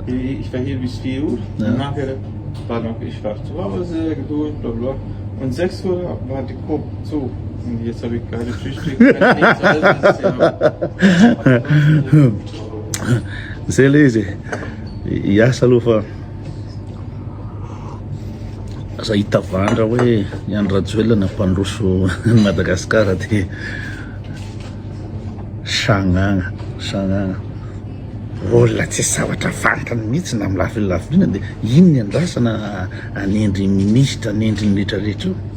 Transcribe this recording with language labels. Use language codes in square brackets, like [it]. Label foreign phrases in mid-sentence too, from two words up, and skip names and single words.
[de] Ich war hier bis 4 Uhr. Ja. Und nachher war noch, ich war zu Hause, geduld, bla bla. Und 6 Uhr war die Coop zu. Und jetzt habe ich keine Frühstück, keine nichts, alles. Sehr lazy. Ja, salufa. [mg] Asa hitavandra hoe ny Andry Rajoelina nampandroso Madagasikara de sagnagna olona tsy zavatra fantany mihitsy na amin'ny lafiloina de ino ny andrasana anendry ministra anendry ny rehetrarehetra io.